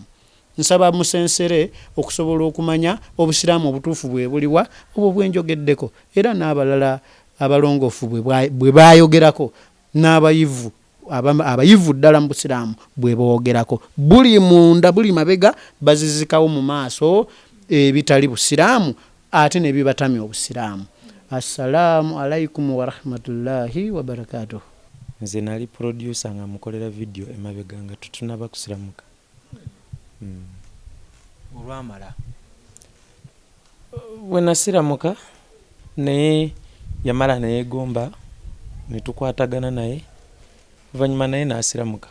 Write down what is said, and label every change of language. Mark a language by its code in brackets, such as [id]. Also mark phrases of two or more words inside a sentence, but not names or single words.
[lg] Nsaba musensere okusobola okumanya obusiraamu obutuufu bwe buliwa, obwo bwenjogeddeko, era n'abalala abalongoofu bwe bayogerako, n'abayivu abayivu ddala mu busiraamu bwe boogerako. Buli munda buli mabega bazizikawo mu maaso ebitali busiraamu ate ne bibatamya obusiraamu. [ar] السلام عليكم ورحمة الله وبركاته. [lg] Nze nali producer nga mukolera video emabega nga tutunaba kusiramuka. Olwamala bwe nasiramuka naye yamala naye gomba ne tukwatagana naye, oluvannyuma naye n'asiramuka.